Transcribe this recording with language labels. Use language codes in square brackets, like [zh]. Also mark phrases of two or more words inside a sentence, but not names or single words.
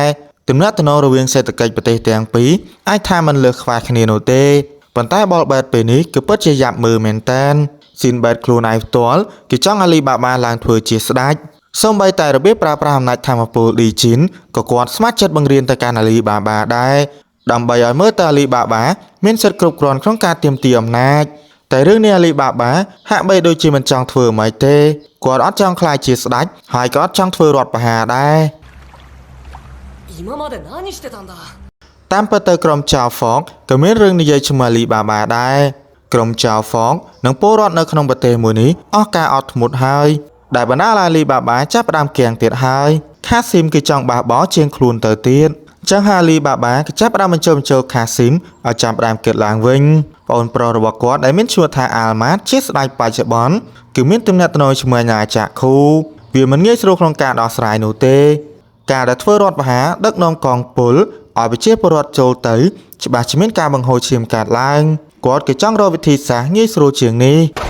[km] ទំនាក់ទំនងរវាងសេដ្ឋកិច្ចប្រទេសទាំងពីរអាចថាមិនលើសខ្វះគ្នានោះទេប៉ុន្តែបលបែតពេលនេះគឺពិតជាយ៉ាប់មើលមែនតែនស៊ីនបែតខ្លួនឯងផ្ទាល់គឺចង់អាលីបាបាឡើងធ្វើជាស្ដេចសូម្បីតែរបៀបប្រើប្រាស់អំណាចធម្មពលឌីជីនក៏គាត់ស្ម័គ្រចិត្តបង្រៀនទៅកាន់អាលីបាបាដែរដើម្បីឲ្យមើលតើអាលីបាបាមានសិទ្ធិគ្រប់គ្រាន់ក្នុងការទាមទារអំណាចតែរឿងនេះអាលីបាបាហាក់បីដូចជាមិនចង់ធ្វើអ្វីទេគាត់អត់ចង់ខ្លាចជាស្ដេចហើយក៏អត់ចង់ធ្វើរដ្ឋប្រហារដែរ [ja] 今まで何してたんだ [km] តាមពិតទៅក្រុមចៅហ្វកក៏មានរឿងនិយាយជាមួយអាលីបាបាដែរក្រុមចៅហ្វកនិងពលរដ្ឋនៅក្នុងប្រទេសមួយនេះអស់ការអត់ធ្មត់ហើយ ដែលបណ្ដាលអាលីបាបាចាប់ផ្ដើមគាំងទៀតហើយខាស៊ីមគឺចង់បះបោជាងខ្លួនទៅទៀតចឹងអាលីបាបាក៏ចាប់ផ្ដើមបញ្ចូលខាស៊ីមឲ្យចាប់ផ្ដើមគិតឡើងវិញប្អូនប្រុសរបស់គាត់ដែលមានឈ្មោះថាអាល់ម៉ាតជាស្ដេចបច្ចុប្បន្នគឺមានទំនាក់ទំនងជាមួយអាណាចក្រឃូវាមិនងាយស្រួលក្នុងការដោះស្រាយនោះទេការដែលធ្វើរដ្ឋប្រហារដឹកនាំកងពលឲ្យប្រជាពលរដ្ឋចូលទៅច្បាស់ជាមានការបង្ហូរឈាមកាត់ឡើងគាត់ក៏ចង់រកវិធីសាស្ត្រងាយស្រួលជាងនេះ